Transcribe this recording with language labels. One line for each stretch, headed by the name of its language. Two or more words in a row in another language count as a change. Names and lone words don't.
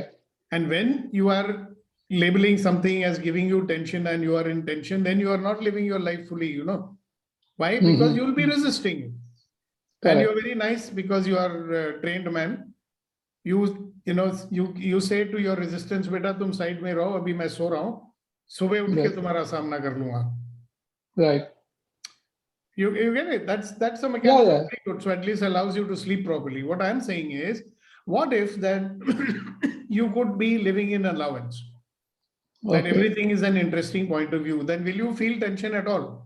English: And when you are labeling something as giving you tension and you are in tension, then you are not living your life fully, Why? Because you'll be resisting it. And you're very nice because you are a trained man. You say to your resistance,
Hindi: बेटा, तुम साइड में रहो, अभी मैं सो रहा हूँ. सुबह उठ के तुम्हारा सामना कर लूँगा.
English: Right. You get it? That's a mechanism. Yeah. Very good. So at least allows you to sleep properly. What I'm saying is, what if then you could be living in allowance? That everything is an interesting point of view. Then will you feel tension at all?